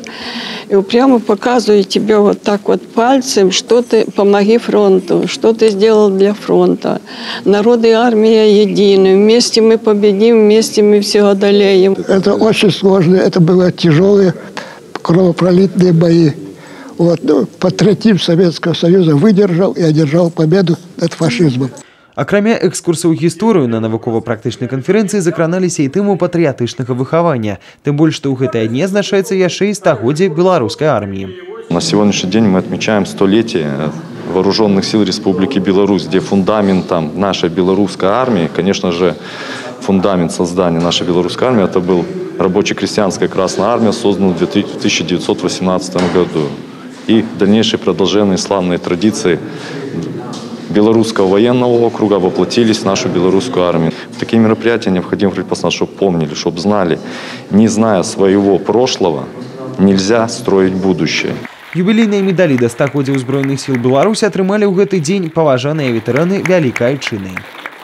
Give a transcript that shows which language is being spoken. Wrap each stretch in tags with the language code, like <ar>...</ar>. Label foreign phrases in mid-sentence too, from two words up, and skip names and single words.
<ru>И прямо показывают тебе вот так вот пальцем, что ты, помоги фронту, что ты сделал для фронта. Народ и армия едины, вместе мы победим, вместе мы все одолеем. Это очень сложно, это были тяжелые кровопролитные бои. Вот, патриотизм Советского Союза выдержал и одержал победу над фашизмом.</ru> <be>Акрамя экскурсаў гісторыю на навукова-практычнай канферэнцыі закраналіся і тэму патрыятычнага выхавання, тым больш, што ў гэтыя дні адзначаецца яшчэ і стагоддзе беларускай арміі.</be> <ru>На сегодняшний день мы отмечаем столетие Вооруженных сил Республики Беларусь, где фундаментом нашей белорусской армии, конечно же, фундамент создания нашей белорусской армии, это был рабоче-крестьянская Красная Армия, созданная в 1918 году. И дальнейшее продолжение славной традиции Белорусского военного округа воплотились в нашу белорусскую армию. Такие мероприятия необходимо предпослать, чтобы помнили, чтобы знали, не зная своего прошлого, нельзя строить будущее. Юбилейные медали</ru> <be>да стагоддзя ўзброеных сил Беларуси атрымалі ў гэты дзень паважаныя ветэраны Вялікай Отчины.</be>